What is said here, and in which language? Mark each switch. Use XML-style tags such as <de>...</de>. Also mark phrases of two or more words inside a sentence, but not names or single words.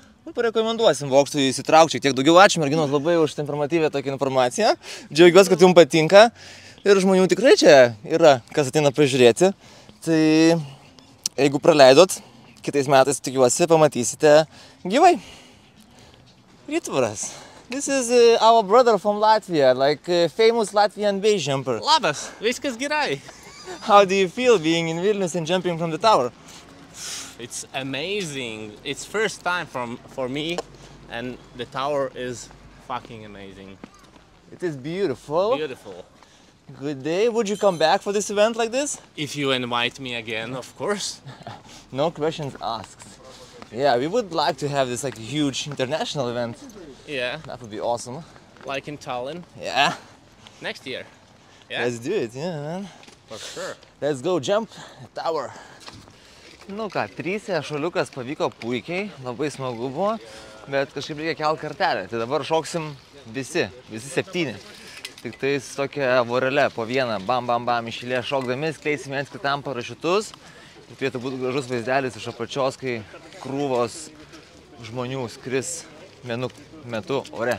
<lt>Parekomenduosim bokštui įsitraukti šiek tiek daugiau. Ačiū merginos labai už informatyvę tokią informaciją. Džiaugiuosi, kad jums patinka. Ir žmonių tikrai čia yra, kas ateina pažiūrėti. Tai jeigu praleidot, kitais metais tikiuosi pamatysite gyvai. Rytvaras.</lt> <en>This is our brother from Latvia, like famous Latvian base jumper.</en> <lt>Labas, viskas gerai.</lt> <en>How do you feel being in Vilnius and jumping from the tower? It's amazing. It's first time for me and the tower is fucking amazing. It is beautiful. Beautiful. Good day. Would you come back for this event like this? If you invite me again, of course. No questions asked. Yeah, we would like to have this like huge international event. Yeah. That would be awesome. Like in Tallinn. Yeah. Next year. Yeah. Let's do it, yeah, man. For sure. Let's go jump tower.</en> <lt>Nu ką, 3 šuoliukas pavyko puikiai, labai smagu buvo, bet kažkaip reikia kelt kartelę. Tai dabar šoksim visi 7. Tik tais tokia vorele po vieną, bam, iš eilės šokdami, skleisim viens kitam parašiutus. Ir turėtų būti gražus vaizdelis iš apačios, kai krūvos žmonių skris vienu metu ore.</lt>